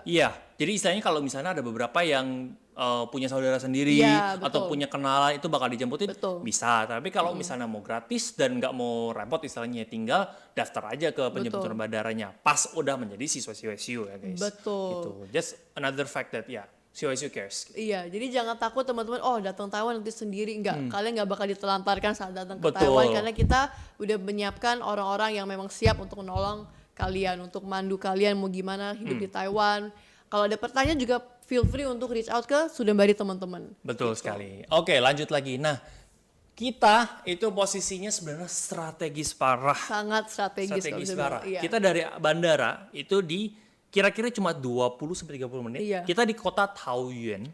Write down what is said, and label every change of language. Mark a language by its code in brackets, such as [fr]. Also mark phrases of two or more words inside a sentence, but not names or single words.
[id] Iya, jadi istilahnya kalau misalnya ada beberapa yang punya saudara sendiri atau punya kenalan itu bakal dijemputin, bisa. Tapi kalau misalnya mau gratis dan nggak mau repot istilahnya, tinggal daftar aja ke penjemputan bandaranya. Pas udah menjadi siswa CYCU ya guys. Gitu. [en] Just another fact that CYCU cares. [id] Iya, jadi jangan takut teman-teman, datang Taiwan nanti sendiri, enggak. Kalian nggak bakal ditelantarkan saat datang ke Taiwan, karena kita udah menyiapkan orang-orang yang memang siap untuk menolong kalian, untuk mandu kalian mau gimana hidup di Taiwan. Kalau ada pertanyaan juga [en] feel free [id] untuk [en] reach out [id] ke Sudembari teman-teman. Betul sekali. Oke, lanjut lagi. Nah, kita itu posisinya sebenarnya strategis parah. Sangat strategis parah. Kita dari bandara itu di kira-kira cuma 20-30 menit. Kita di kota Taoyuan.